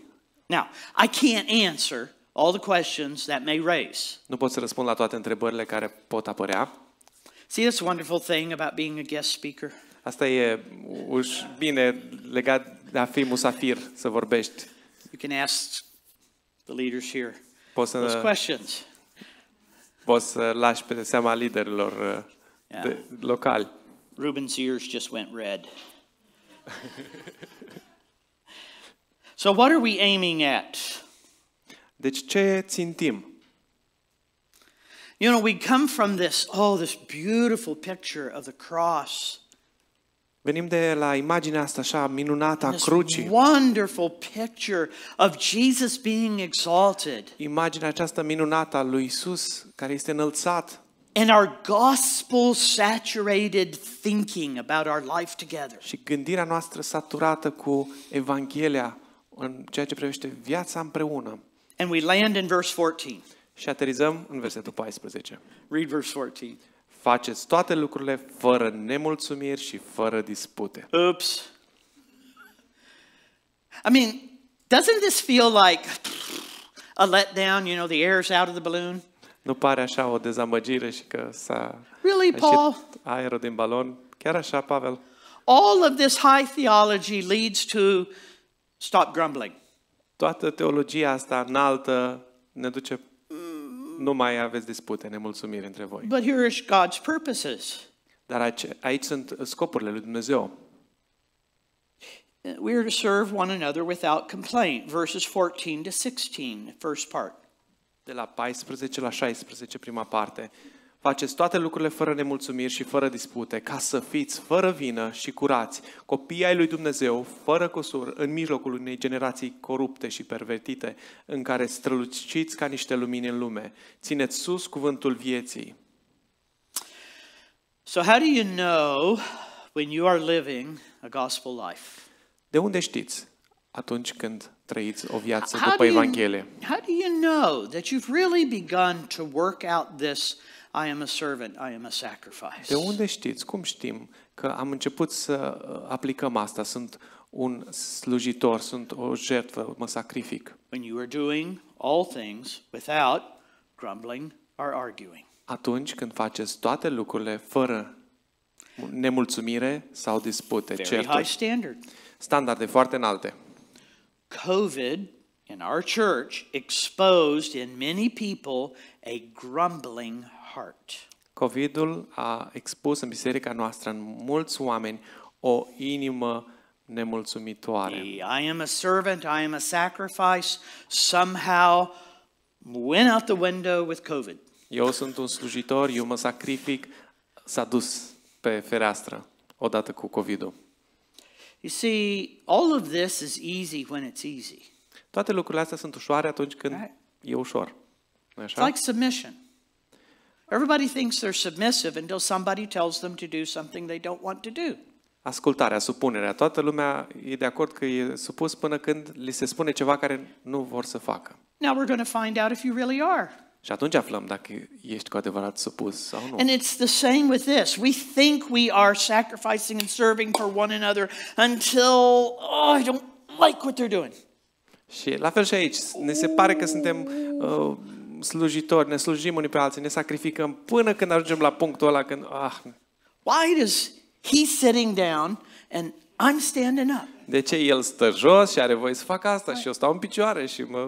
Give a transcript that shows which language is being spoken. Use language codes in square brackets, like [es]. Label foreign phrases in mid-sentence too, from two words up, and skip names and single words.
[en] Now, I can't answer all the questions that may raise. [ro] Nu pot să răspund la toate întrebările care pot apărea. [en] See, that's a wonderful thing about being a guest speaker. [ro] Asta e bine legat de a fi musafir, să vorbești. [en] You can ask the leaders here [ro] Poți [en] those [ro] să, [en] questions. [ro] poți să lași pe seama liderilor locali. [en] Ruben's ears just went red. So what are we aiming at? [ro] Deci ce țintim? [en] You know, we come from this beautiful picture of the cross. [ro] Venim de la imaginea asta așa minunată a [en] This [ro] crucii. [en] wonderful picture of Jesus being exalted. [ro] Imaginea aceasta minunată a lui Isus care este înălțat. [en] And our gospel saturated thinking about our life together. [ro] Și gândirea noastră saturată cu Evanghelia în ceea ce privește viața împreună. [en] And we land in verse 14. [ro] Și aterizăm în versetul 14. [en] Read verse 14. [ro] Faceți toate lucrurile fără nemulțumiri și fără dispute. [en] Oops. I mean, doesn't this feel like a letdown? You know, the air's out of the balloon. [ro] Nu pare așa o dezamăgire și că s-a [en] Really, Paul? [ro] ieșit aerul din balon? Chiar așa, Pavel? [en] All of this high theology leads to stop grumbling. [ro] Toată teologia asta înaltă ne duce, nu mai aveți dispute, nemulțumiri între voi. [en] But here are God's purposes. [ro] Dar aici sunt scopurile lui Dumnezeu. [en] We are to serve one another without complaint. Verses 14 to 16, first part. [ro] De la 14 la 16, prima parte. Faceți toate lucrurile fără nemulțumiri și fără dispute, ca să fiți fără vină și curați, copii ai lui Dumnezeu, fără cusur, în mijlocul unei generații corupte și pervertite, în care străluciți ca niște lumini în lume. Țineți sus cuvântul vieții. [en] So how do you know when you are living a gospel life? [ro] De unde știți atunci când trăiți o viață după Evanghelie? [en] How do you know that you've really begun to work out this I am a servant, I am a sacrifice? [ro] De unde știți? Cum știm că am început să aplicăm asta? Sunt un slujitor, sunt o jertfă, mă sacrific. [en] When you are doing all things without grumbling or arguing. [ro] Atunci când faceți toate lucrurile fără nemulțumire sau dispute, [en] Very high [ro] certuri. [en] standard. [ro] Standarde foarte înalte. [en] COVID in our church exposed in many people a grumbling heart. [ro] COVID-ul a expus în biserica noastră în mulți oameni o inimă nemulțumitoare. [en] I am a servant, I am a sacrifice, somehow went out the window with COVID. [ro] Eu sunt un slujitor, eu mă sacrific, s-a dus pe fereastră odată cu COVID-ul. [en] You see, all of this is easy when it's easy. [ro] Toate lucrurile astea sunt ușoare atunci când [en] Right. [ro] e ușor. Nu [en] It's [ro] așa? [en] like submission. Everybody thinks they're submissive until somebody tells them to do something they don't want to do. [ro] Ascultarea, supunerea. Toată lumea e de acord că e supus până când li se spune ceva care nu vor să facă. [en] Now we're going to find out if you really are. [ro] Și atunci aflăm dacă ești cu adevărat supus sau nu. [en] And it's the same with this. We think we are sacrificing and serving for one another until, I don't like what they're doing. [ro] Și la fel și aici. Ne se pare că suntem slujitori, ne slujim unii pe alții, ne sacrificăm până când ajungem la punctul ăla când [en] Why does he sitting down and I'm standing up? [ro] de ce el stă jos și are voie să facă asta și eu stau în picioare și